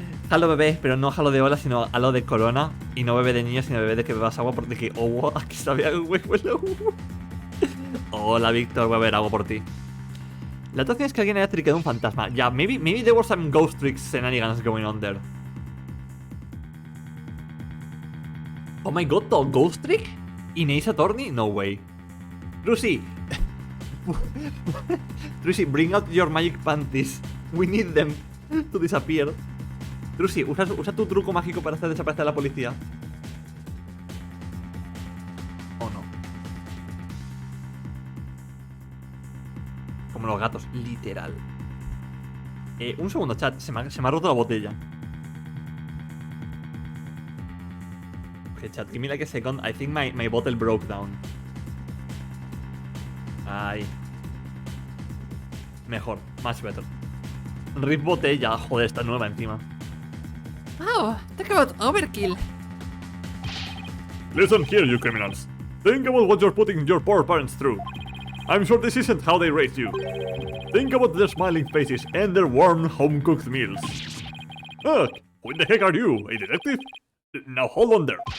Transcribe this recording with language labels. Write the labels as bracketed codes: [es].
[es] Halo bebé, pero no halo de ola, sino halo de corona. Y no bebé de niño, sino bebé de que bebas agua porque, oh, aquí sabía un huevo el agua. Hola, Víctor, voy a ver algo por ti. La otra opción es que alguien haya trickeado un fantasma. [en] Yeah, maybe there were some ghost tricks shenanigans going on there. Oh my god, the ghost trick? In Ace Attorney? No way. Trucy! Trucy, bring out your magic panties. We need them to disappear. [es] Trucy, usa tu truco mágico para hacer desaparecer a la policía. [en] Oh no. [es] Como los gatos, literal. Un segundo, chat. Se me ha roto la botella. [en] Okay, chat, give me like a second. I think my bottle broke down. Ay. [es] Mejor, [en] much better. [es] Rip botella, joder, está nueva encima. [en] Oh, talk about overkill. Listen here, you criminals. Think about what you're putting your poor parents through. I'm sure this isn't how they raised you. Think about their smiling faces and their warm, home-cooked meals. Ugh, who the heck are you, a detective? Now hold on there.